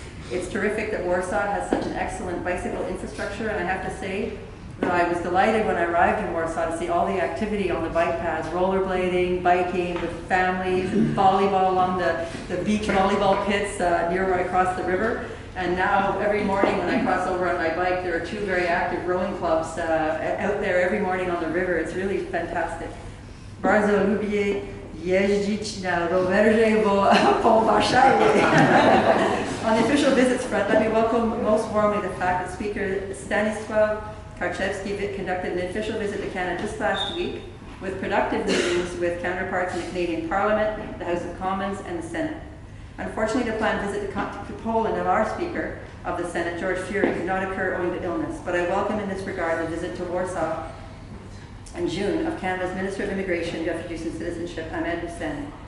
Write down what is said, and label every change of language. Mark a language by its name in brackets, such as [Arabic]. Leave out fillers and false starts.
[English] It's terrific that Warsaw has such an excellent bicycle infrastructure, and I have to say that I was delighted when I arrived in Warsaw to see all the activity on the bike paths, rollerblading, biking with families, and volleyball along the beach volleyball pits near where I crossed the river. And now every morning when I cross over on my bike, there are two very active rowing clubs out there every morning on the river. It's really fantastic. [Polish] Bardzo lubię jeździć na rowerze po Warszawie. [English] On the official visits front, let me welcome most warmly the fact that Speaker Stanisław Karczewski conducted an official visit to Canada just last week with productive meetings with counterparts in the Canadian Parliament, the House of Commons, and the Senate. Unfortunately, the planned visit to Poland of our Speaker of the Senate, George Fury, did not occur owing to illness, but I welcome in this regard the visit to Warsaw in June of Canada's Minister of Immigration, Refugees and Citizenship, Ahmed Hussein.